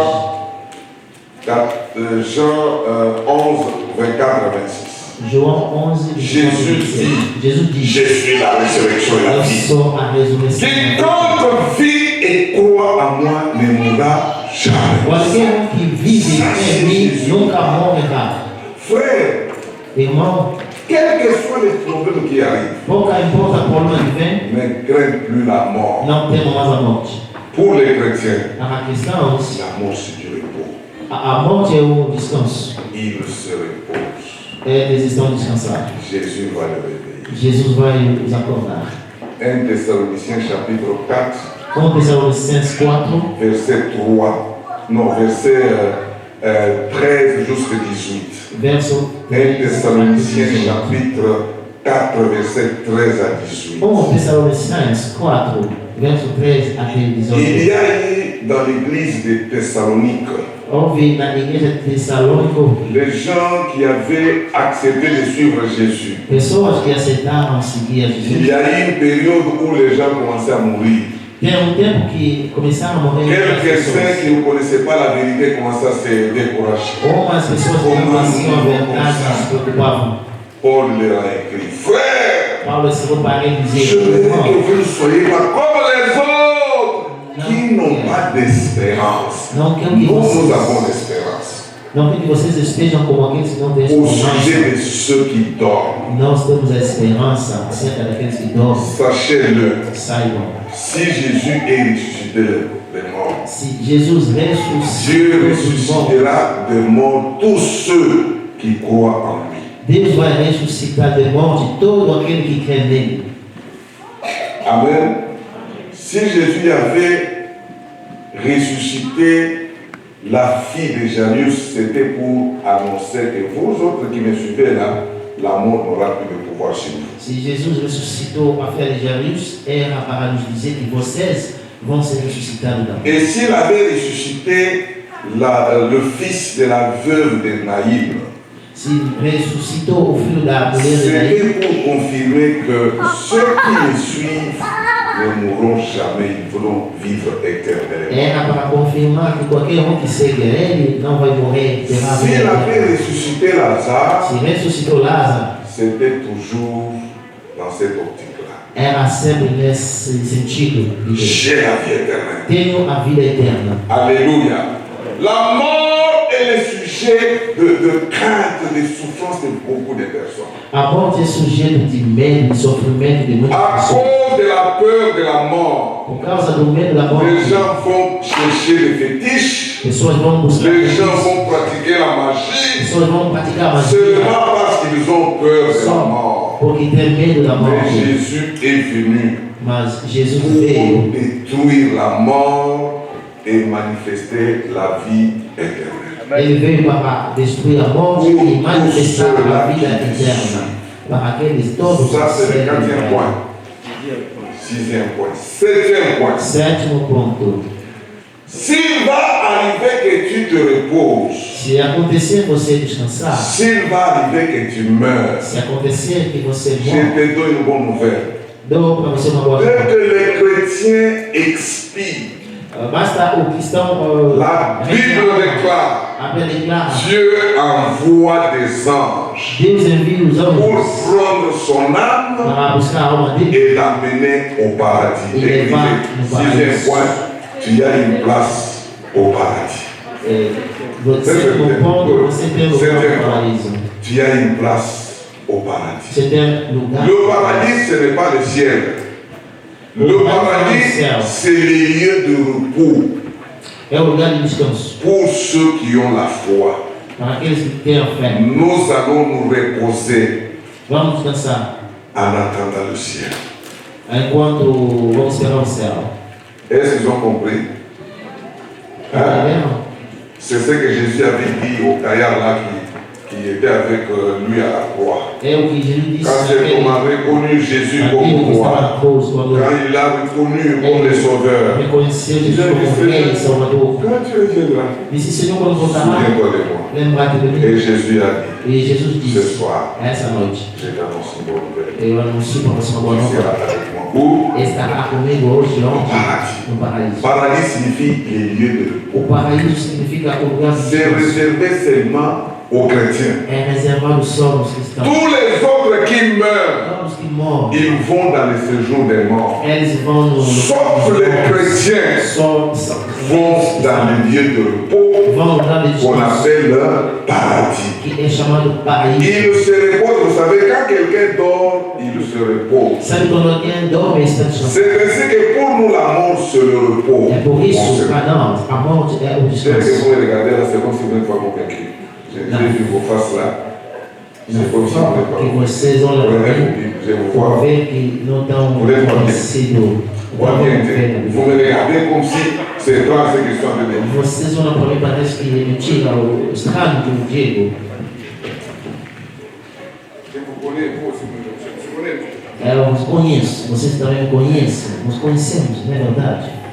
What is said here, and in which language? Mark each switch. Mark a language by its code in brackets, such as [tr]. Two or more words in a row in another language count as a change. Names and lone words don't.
[fr] Jean 11, 24 à 26. [pt] João 11, 24 a [fr] Jésus 26. dit, [pt] Jesus diz, [fr] je suis la résurrection et la [pt] eu [fr] vie. [pt] sou a ressurreição. [fr] Quiconque vit et croit en moi ne mourra jamais. [pt] Qualquer um que vive em mim nunca morrerá. [fr] Frère, [pt] Irmão, [fr] quels que soient les problèmes qui arrivent, [pt] pouca importa o problema que vem, [fr] ne crains plus la mort. [pt] não temos mais a morte. [fr] Pour les chrétiens, [pt] Para cristãos, [fr] la mort c'est du repos. [pt] a morte é o descanso. [fr] Ils se reposent. [pt] Eles estão descansados. [fr] Jésus va le réveiller. [pt] Jesus vai os acordar. [fr] 1 Thessaloniciens chapitre 4, [pt] 1 Tessalonicenses 4, [fr] verset 3, non, verset 13 jusqu'à 18. [pt] verso 1 13 [fr] Thessaloniciens [pt] a 18. [fr] chapitre 4, verset 13 à 18. [pt] 1 Tessalonicenses 4, verso 13 até [fr] Il [pt] 18. [fr] y a eu dans l'église de Thessalonique [pt] Houve na igreja de Tessalônico [fr] les gens qui avaient accepté de suivre Jésus. [pt] pessoas que aceitaram seguir a [fr] Il [pt] Jesus. [fr] y a eu une période où les gens commençaient à mourir. [pt] Tem tempo que começaram a morrer muitas [fr] Quelques-uns [pt] pessoas. [fr] qui ne connaissaient pas la vérité commençaient à se décourager. [pt] Umas pessoas que não conheciam a verdade se preocupavam. [fr] Paul leur a écrit, frère, [pt] Paulo escreveu para ele [fr] je [pt] dizer, [fr] veux [pt] irmão, [fr] que vous ne soyez pas comme les autres qui n'ont pas d'espérance. [pt] não quero [fr] Nous, [pt] que [fr] nous [pt] vocês, [fr] avons l'espérance. [pt] não quero que vocês estejam como aqueles que não têm [fr] Au sujet [pt] esperança. [fr] de ceux qui dorment, [pt] Nós temos a esperança acerca daqueles que dormem. [fr] sachez-le, [pt] Saibam, [fr] si Jésus est ressuscité des morts, [pt] se Jesus [fr] Dieu [pt] ressuscitou dos mortos, [fr] ressuscitera des morts tous ceux qui croient en lui. [pt] Deus vai ressuscitar de morte todo aquele que crê nele. [fr] Amen. Si Jésus avait ressuscité la fille de Jairus, c'était pour annoncer que vous autres qui me suivez là, la mort n'aura plus de pouvoir sur vous. [pt] Si Jésus ressuscitou a filha de Jairus, era para nos dizer que vocês vão ser ressuscitados também. [fr] Et s'il avait ressuscité le fils de la veuve de Naïm, [pt] Se ressuscitou o filho da mulher de Naim, [fr] c'était pour confirmer que ceux qui me suivent ne mourront jamais, ils vont vivre éternellement. [pt] era para confirmar que qualquer que segue ele não vai morrer, terá vida [fr] S'il avait [pt] eterna. [fr] ressuscité Lazare, [pt] Se ressuscitou Lázaro, [fr] c'était toujours dans cette optique-là. [pt] era sempre nesse sentido de Deus. [fr] J'ai la vie éternelle. [pt] Tenho a vida eterna. [fr] Alléluia. La mort est le sujet de crainte, de souffrance de beaucoup de personnes. [pt] A morte é sujeito de medo, de sofrimento de muitas [fr] À [pt] pessoas. [fr] cause de la peur de la mort, [pt] Por causa do medo da morte, [fr] les gens vont chercher les fétiches, [pt] pessoas vão buscar [fr] les gens [pt] isso. [fr] vont pratiquer la magie, [pt] Pessoas vão praticar magia [fr] seulement parce qu'ils ont peur de la [pt] só [fr] mort. [pt] porque tem medo da [fr] Mais [pt] morte. [fr] Jésus est venu [pt] Mas Jesus [fr] pour [pt] veio [fr] détruire la mort et manifester la vie éternelle. [pt] Ele veio para destruir a morte e manifestar a vida eterna para aqueles todos [fr] Ça, [pt] que [fr] c'est le [pt] servem [fr] quatrième [pt] a [fr] point. [pt] Ele. [fr] Sixième point. Septième point. [pt] Sétimo ponto. [fr] S'il va arriver que tu te reposes, [pt] Se acontecer você descansar, [fr] s'il va arriver que tu meurs, [pt] se acontecer que você [fr] je [pt] morre, [fr] te donne une bonne nouvelle. [pt] dou para você uma boa [fr] Dès [pt] notícia. [fr] que les chrétiens expirent, [pt] Basta o cristão [fr] la Bible déclare, [pt] a Bíblia declara, [fr] Dieu envoie des anges [pt] Deus envia os [fr] pour [pt] anjos [fr] prendre son âme [pt] para buscar a alma dele [fr] et l'amener au paradis. Il est Écrivez, va au sixième paradis. point, tu as une place au paradis. [pt] Você compõe, você tem lugar no paraíso. [fr] Tu as une place au paradis. [pt] Você tem lugar. [fr] Le paradis, ce n'est pas le ciel. Le paradis, c'est les lieux de repos [pt] É o lugar de descanso [fr] pour ceux qui ont la foi. [pt] para aqueles que têm a fé. [fr] Nous allons nous reposer [pt] Vamos descansar [fr] en attendant le ciel. [pt] enquanto vamos esperar o céu. [fr] Est-ce qu'ils ont compris? Hein? [pt] Entenderam? [fr] C'est ce que Jésus avait dit au gaillard là qui était avec lui à la croix. [pt] É o que Jesus disse [fr] Quand cet homme a reconnu Jésus comme [pt] naquele que estava na [fr] roi, [pt] cruz, quando [fr] quand il l'a reconnu comme le sauveur, [pt] reconheceu Jesus como Rei e Salvador. [fr] quand tu reviendras, [pt] Disse, Senhor, quando voltará, [fr] souviens-toi de moi. [pt] lembra-te de [fr] Et [pt] mim. [fr] Jésus a dit, [pt] E Jesus [fr] ce [pt] disse, [fr] soir, [pt] essa noite, [fr] je t'annonce une bonne nouvelle. [pt] eu anuncio para você uma boa [fr] Tu seras [pt] nova. [fr] avec moi. Où? [pt] Estará comigo hoje e ontem [fr] Paradis. [pt] no paraíso. [fr] Paradis signifie les lieux de repos. [pt] O paraíso significa o lugar de [fr] C'est [pt] descanso. [fr] réservé seulement aux chrétiens. [pt] É reservado só aos cristãos. [fr] Tous les autres qui meurent, [pt] Todos que morrem, [fr] ils vont dans le séjour des morts. [pt] eles vão no [fr] Sauf les chrétiens [pt] só [fr] vont dans les lieux de repos [pt] vão no lugar de [fr] qu'on [pt] descanso, [fr] appelle le paradis. [pt] que é chamado paraíso. [fr] Il se repose, vous savez, quand quelqu'un dort, il se repose. [pt] Sabe quando alguém dorme e está descansando? [fr] C'est ainsi que pour nous, la mort, c'est le repos. [pt] É por [fr] On [pt] isso, se- para nós, a morte é o [fr] Dès que [pt] descanso. [fr] vous me regardez là, c'est comme si vous n'êtes pas convaincu. J'ai vu vos faces là. C'est comme si vous n'êtes pas [pt] Que [fr] convaincu. [pt] vocês olham para mim, [fr] Je vous [pt] vão [fr] vois. [pt] ver que não estão [fr] Vous êtes [pt] convencidos. [fr] Vous me regardez comme si c'est étrange ce que je suis en train de dire. [pt] Vocês olham para mim, parece que é mentira, o estranho que eu digo. [fr] Je vous connais, vous aussi, vous me connaissez. [pt] Eu os conheço, vocês também me conhecem, nos conhecemos, não é verdade?